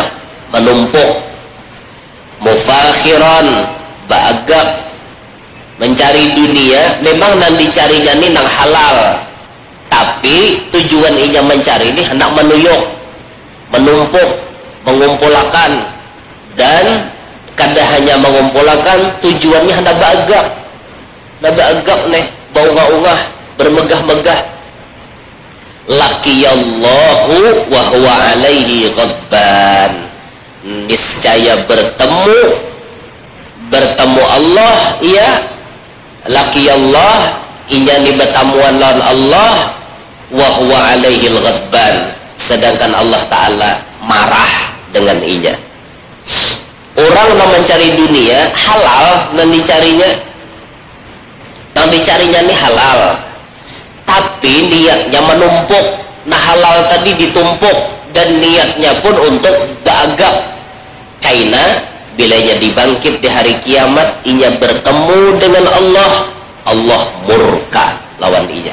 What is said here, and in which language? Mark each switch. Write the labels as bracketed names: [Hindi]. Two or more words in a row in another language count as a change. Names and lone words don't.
[Banjar] menumpuk, mufakhiran, bagak, mencari dunia memang nang dicarinya ni nang halal, tapi tujuan inya mencari ini hendak menuyuk, menumpuk, mengumpulkan, dan kada hanya mengumpulkan, tujuannya hendak bagak, nih baungah-ungah, bermegah-megah. [Arabic] Laqiyallahu wa huwa alaihi ghadban, [Indonesian] niscaya bertemu Allah, ya, [Banjar] laqiyallah, inya ni bertamuan lawan Allah, [Arabic] wa huwa alaihi ghadban, [Banjar] sedangkan Allah Ta'ala marah dengan inya. [Indonesian] Orang yang mencari dunia halal, yang dicarinya ini halal, tapi niatnya menumpuk. [Banjar] Nah, halal tadi ditumpuk dan niatnya pun untuk bagak, karena bilanya dibangkit di hari kiamat, inya bertemu dengan Allah, Allah murka lawan inya.